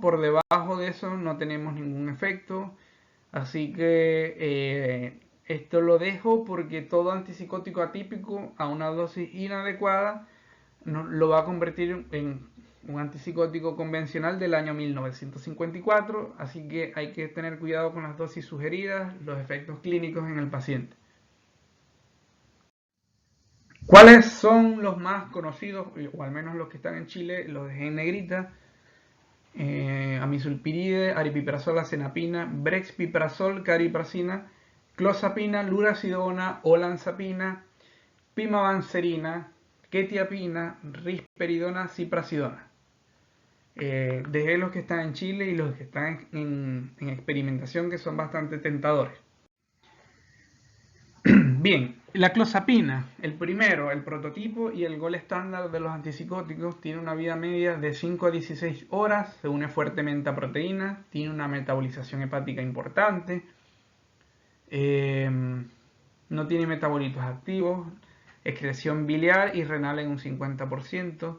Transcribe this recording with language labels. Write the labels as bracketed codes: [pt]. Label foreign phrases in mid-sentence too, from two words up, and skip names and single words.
[es] Por debajo de eso no tenemos ningún efecto. Así que esto lo dejo porque todo antipsicótico atípico a una dosis inadecuada lo va a convertir en un antipsicótico convencional del año 1954, así que hay que tener cuidado con las dosis sugeridas, los efectos clínicos en el paciente. ¿Cuáles son los más conocidos, o al menos los que están en Chile? Los dejé en negrita. Amisulpiride, aripiprazol, acenapina, brexpiprazol, cariprazina, clozapina, lurasidona, olanzapina, pimavanserina, quetiapina, risperidona, ziprasidona. Dejé los que están en Chile y los que están en experimentación, que son bastante tentadores. Bien, la clozapina, el primero, el prototipo y el [en] gol estándar [es] de los antipsicóticos, tiene una vida media de 5 a 16 horas, se une fuertemente a proteínas, tiene una metabolización hepática importante, no tiene metabolitos activos, excreción biliar y renal en un 50%.